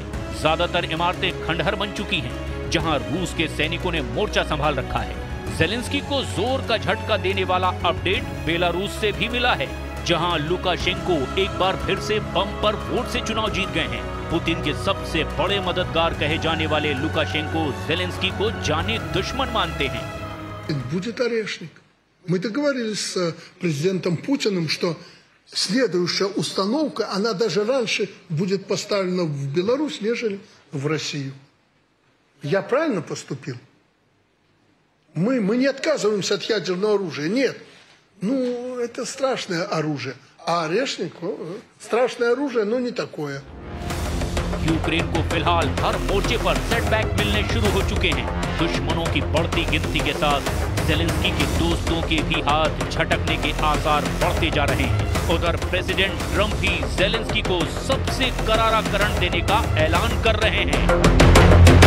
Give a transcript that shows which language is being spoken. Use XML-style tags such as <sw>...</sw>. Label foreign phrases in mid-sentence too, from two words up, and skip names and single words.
<hi>ज्यादातर इमारतें खंडहर बन चुकी हैं, जहां रूस के सैनिकों ने मोर्चा संभाल रखा है। ज़ेलेंस्की को जोर का झटका देने वाला अपडेट बेलारूस से भी मिला है, जहां लुकाशेंको एक बार फिर से बम पर वोट से चुनाव जीत गए हैं। पुतिन के सबसे बड़े मददगार कहे जाने वाले लुकाशेंको ज़ेलेंस्की को जाने दुश्मन मानते हैं।</hi> <ru>Будет орешник. Мы договорились с президентом Путиным, что следующая установка, она даже раньше будет поставлена в Беларусь, нежели в Россию. Я правильно поступил? Мы не отказываемся от ядерного оружия, нет. Ну, это страшное оружие. А орешник, страшное оружие, но не такое.</ru> <hi>यूक्रेन को फिलहाल हर मोर्चे पर सेटबैक मिलने शुरू हो चुके हैं। दुश्मनों की बढ़ती गिनती के साथ ज़ेलेंस्की के दोस्तों के भी हाथ झटकने के आसार बढ़ते जा रहे हैं। उधर प्रेसिडेंट ट्रंप भी ज़ेलेंस्की को सबसे करारा करंट देने का ऐलान कर रहे हैं।</hi>